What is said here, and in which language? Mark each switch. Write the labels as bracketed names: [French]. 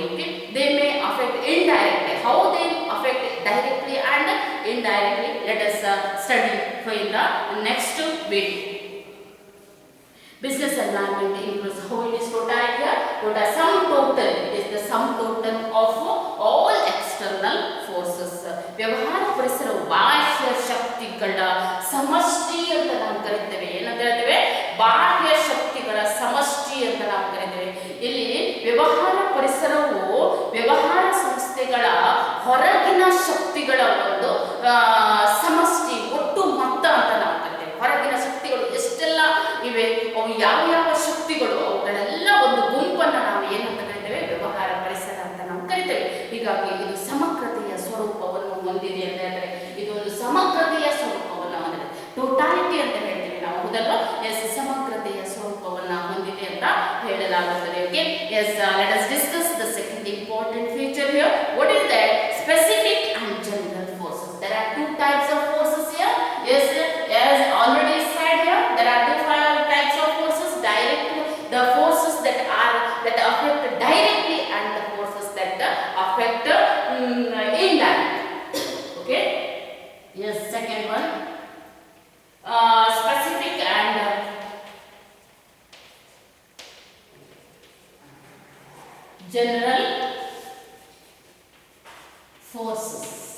[English] Okay, they may affect indirectly. How they affect directly and indirectly, let us study in the next video. Business environment includes how it is total here. Total sum total, it is the sum total of all external forces. [Kannada] ವ್ಯವಹಾರ ಪರಿಸರ ಬಾಹ್ಯ ಶಕ್ತಿಗಳ ಸಮಷ್ಟಿ ಅಂತ ನಾವು ಕರಿತೇವೆ. ಏನಂತ ಹೇಳ್ತೇವೆ? ಬಾಹ್ಯ ಶಕ್ತಿಗಳ ಸಮಷ್ಟಿ ಅಂತ ನಾವು ಕರಿತೇವೆ. ಇಲ್ಲಿ ವ್ಯವಹಾರ ಪರಿಸರವು ವ್ಯವಹಾರ ಸಂಸ್ಥೆಗಳ ಹೊರಗಿನ ಶಕ್ತಿಗಳ ಒಂದು ಸಮಷ್ಟಿ, ಒಟ್ಟು ಮೊತ್ತ ಅಂತ ನಾವು ಕರಿತೇವೆ. ಹೊರಗಿನ ಶಕ್ತಿಗಳು ಎಷ್ಟೆಲ್ಲ ಇವೆ, ಅವು ಯಾವ ಯಾವ ಶಕ್ತಿಗಳು, ಅವುಗಳೆಲ್ಲ ಒಂದು ಗುಂಪನ್ನು ನಾವು ಏನಂತ ಕರಿತೇವೆ? ವ್ಯವಹಾರ ಪರಿಸರ ಅಂತ ನಾವು ಕರಿತೇವೆ. ಹೀಗಾಗಿ ಇದು ಸಮಗ್ರತೆಯ ಸ್ವರೂಪವನ್ನು ಹೊಂದಿದೆ ಅಂತ ಹೇಳಿದ್ರೆ, ಇದು ಒಂದು ಸಮಗ್ರತೆಯ ಸ್ವರೂಪವನ್ನು ಹೊಂದಿದೆ. ಟೋಟಾಲಿಟಿ ಅಂತ ಹೇಳ್ತೇವೆ ನಾವು, ಹೌದಲ್ವಾ? ಎಸ್, ಸಮಗ್ರತೆಯ ಸ್ವರೂಪವನ್ನು ಹೊಂದಿದೆ ಅಂತ ಹೇಳಲಾಗುತ್ತದೆ. [English] Okay, yes, let us discuss the second important feature here. What is that? Specific and general forces. There are two types of forces here. Yes, as already said here, there are two types of forces: direct, the forces that affect directly, and the forces that affect indirectly. Okay, yes, second one, specific and general forces.